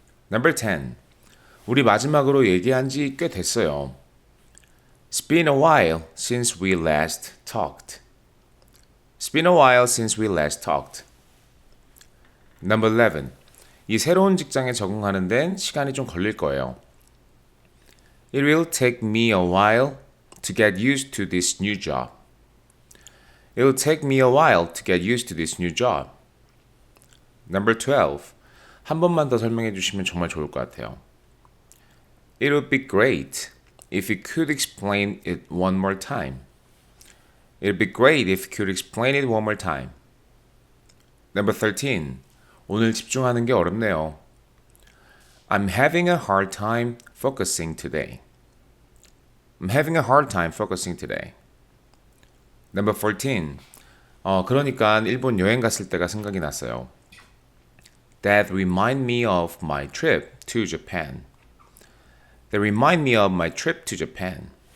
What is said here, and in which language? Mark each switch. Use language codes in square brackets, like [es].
[en] Number 10. [ko] 우리 마지막으로 얘기한 지 꽤 됐어요. [en] It's been a while since we last talked. It's been a while since we last talked. Number 11. [ko] 이 새로운 직장에 적응하는 데는 시간이 좀 걸릴 거예요. [en] It will take me a while to get used to this new job. It will take me a while to get used to this new job. Number 12. [ko] 한 번만 더 설명해 주시면 정말 좋을 것 같아요. [en] It would be great if you could explain it one more time. It would be great if you could explain it one more time. Number 13. [ko] 오늘 집중하는 게 어렵네요. [en] I'm having a hard time focusing today. I'm having a hard time focusing today. Number 14. [ko] 그러니까 일본 여행 갔을 때가 생각이 났어요. [en] That remind me of my trip to Japan. That remind me of my trip to Japan.